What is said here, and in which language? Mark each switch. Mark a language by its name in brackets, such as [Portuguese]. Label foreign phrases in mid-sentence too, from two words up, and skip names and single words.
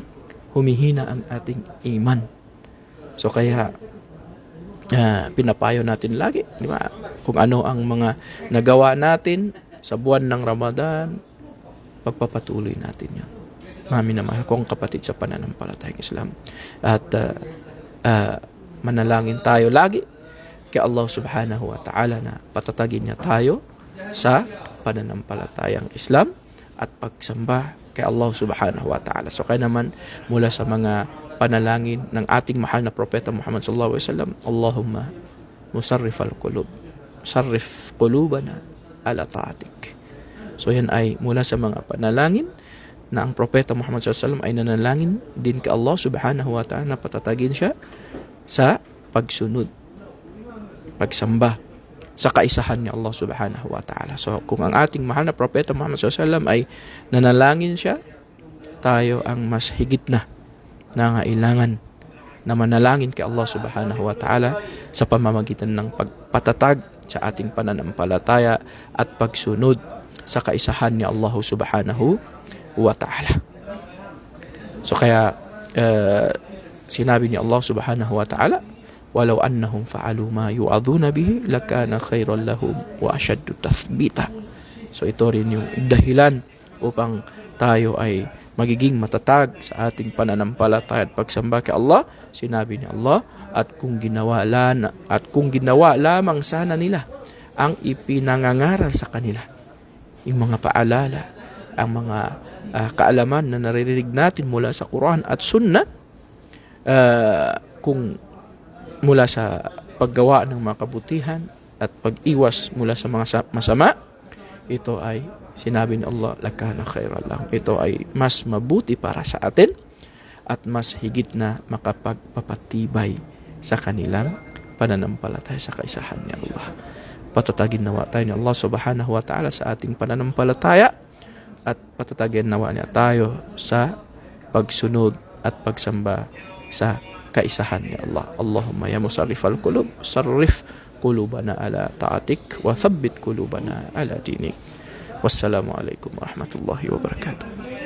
[Filipino] Humihina ang ating iman. So kaya pinapayo natin lagi, di ba? Kung ano ang mga nagawa natin sa buwan ng Ramadan, pagpapatuloy natin 'yon. Mami na mahal kong kapatid sa pananampalatayang Islam. At manalangin tayo lagi kay Allah [Arabic] سبحانه وتعالى [Filipino] na patatagin niya tayo sa pananampalatayang Islam at pagsamba kay Allah [Arabic] سبحانه وتعالى. [Filipino] So kaya naman mula sa mga panalangin ng ating mahal na propeta Muhammad [Arabic] صلى الله عليه وسلم, اللهم مصرف القلوب صرف قلوبنا على طاعتك. [Filipino] So yan ay mula sa mga panalangin na ang propeta Muhammad [Arabic] صلى الله عليه وسلم [Filipino] ay nanalangin din kay Allah [Arabic] سبحانه وتعالى [Filipino] na patatagin siya sa pagsunod, pagsamba sa kaisahan ni Allah [Arabic] سبحانه وتعالى. [Filipino] So, kung ang ating mahal na propeta Muhammad [Arabic] صلى الله عليه وسلم [Filipino] ay nanalangin siya, tayo ang mas higit na nangailangan na manalangin kay Allah [Arabic] سبحانه وتعالى [Filipino] sa pamamagitan ng pagpatatag sa ating pananampalataya at pagsunod sa kaisahan ni Allah [Arabic] سبحانه وتعالى. [Filipino] So, kaya sinabi ni [Arabic] Allah سبحانه وتعالى, ولو أنهم فعلوا ما يوعظون به لكان خيرا لهم وأشد تثبيتا. [Filipino] So ito rin yung dahilan upang tayo ay magiging matatag sa ating pananampalataya at pagsamba kay Allah. Sinabi ni Allah, at kung ginawa lamang sana nila ang ipinangangaral sa kanila, yung mga paalala, ang mga kaalaman na naririnig natin mula sa Quran at Sunnah, kung mula sa paggawa ng mga kabutihan at pag-iwas mula sa mga masama, ito ay sinabi ni Allah, [Arabic] لكان خيرا لهم. [Filipino] Ito ay mas mabuti para sa atin at mas higit na makapagpapatibay sa kanilang pananampalataya sa kaisahan ni Allah. Patatagin nawa tayo ni Allah [Arabic] سبحانه وتعالى [Filipino] sa ating pananampalataya at patatagin nawa niya tayo sa pagsunod at pagsamba sa kaisahan ni Allah. [Arabic] اللهم يا مصرف القلوب صرف قلوبنا على طاعتك وثبت قلوبنا على دينك. والسلام عليكم ورحمة الله وبركاته.